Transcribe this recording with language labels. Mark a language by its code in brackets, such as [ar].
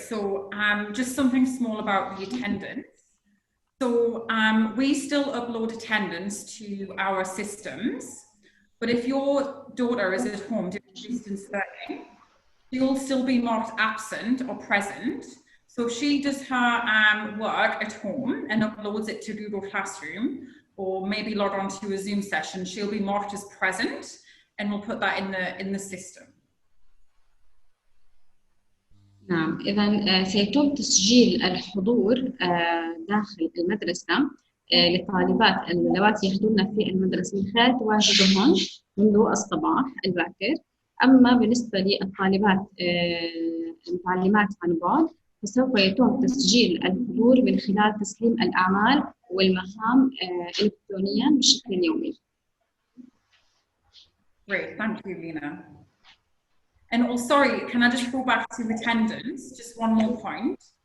[en] So just something small about the attendance. So we still upload attendance to our systems, but if your daughter is at home doing distance learning, she'll still be marked absent or present. So if she does her work at home and uploads it to Google Classroom, or maybe log on to a Zoom session, she'll be marked as present, and we'll put that in the system. [ar] نعم، إذا سيتم تسجيل الحضور داخل المدرسة للطالبات اللواتي يحضرن في المدرسة من خلال تواجدهن منذ الصباح الباكر. أما بالنسبة للطالبات المتعلمات عن بعد فسوف يتم تسجيل الحضور من خلال تسليم الأعمال والمهام إلكترونيا بشكل يومي. [en] Great, thank you, Lena. And oh, sorry, can I just go back to attendance? Just one more point.